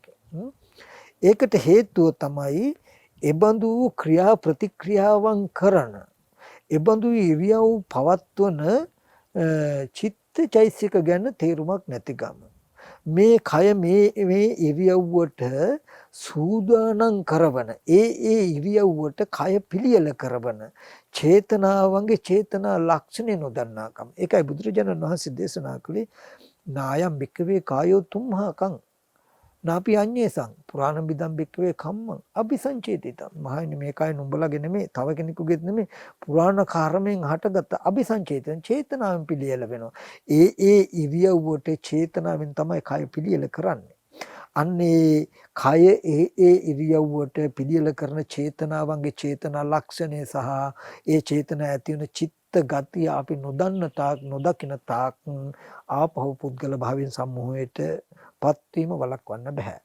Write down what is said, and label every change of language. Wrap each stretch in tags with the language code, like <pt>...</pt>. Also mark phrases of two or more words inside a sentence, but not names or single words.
<si>ඒකට හේතුව තමයි එබඳු ක්‍රියා ප්‍රතික්‍රියාවන් කරන එබඳු ඉරියව් පවත්වන චිත්තචෛසික ගැන තේරුමක් නැතිකම. මේ කය මේ ඉරියව්වට සූදානම් කරවන ඒ ඉරියව්වට කය පිළියෙල කරවන චේතනාවන්ගේ චේතනා ලක්ෂණ නොදන්නාකම. ඒකයි බුදුරජාණන් වහන්සේ දේශනා කළේ</si> <pi>නායම් භික්කවේ කායෝ තුම්හාකං නාපි අඤ්ඤේසං පුරාණ බිදම් භික්කවේ කම්මං අபிසංචේතිතං.</pi> <si>මහණෙනි මේ කය නුඹලගේ නෙමෙයි තව කෙනෙකුගේත් නෙමෙයි පුරාණ කර්මයෙන් හටගත්ත අபிසංචේතන චේතනාවෙන් පිළියෙල වෙනවා. ඒ ඉරියව්වට චේතනාවෙන් තමයි කය පිළියෙල කරන්නේ. අන්නේ කය ඒ ඉරියව්වට පිළියෙල කරන චේතනාවන්ගේ චේතනා ලක්ෂණය සහ ඒ චේතනා ඇති වෙන චිත්ත ගතිය අපි නොදන්න තාක් නොදකින තාක් ආපහු පුද්ගල භාවයෙන් සම්මෝහයට පත්වීම වළක්වන්න බෑ.</si>